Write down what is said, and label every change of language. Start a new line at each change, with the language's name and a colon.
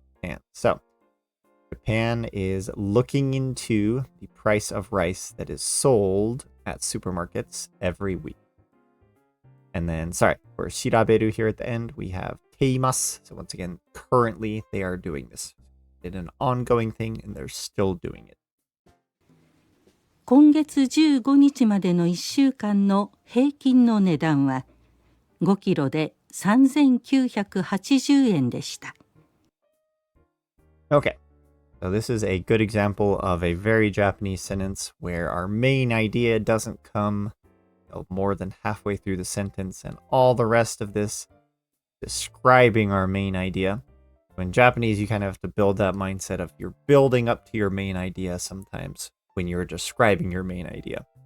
English: And so Japan is looking into the price of rice that is sold at supermarkets every week. And then, sorry, for 調べる here at the end, we have ています. So once again, currently they are doing this. It's an ongoing thing and they're still doing it.
Japanese: 今月15日までの1週間の平均の値段は5キロで3980円でした。
English: Okay, so this is a good example of a very Japanese sentence where our main idea doesn't come more than halfway through the sentence and all the rest of this describing our main idea. In Japanese, you kind of have to build that mindset of you're building up to your main idea sometimes when you're describing your main idea.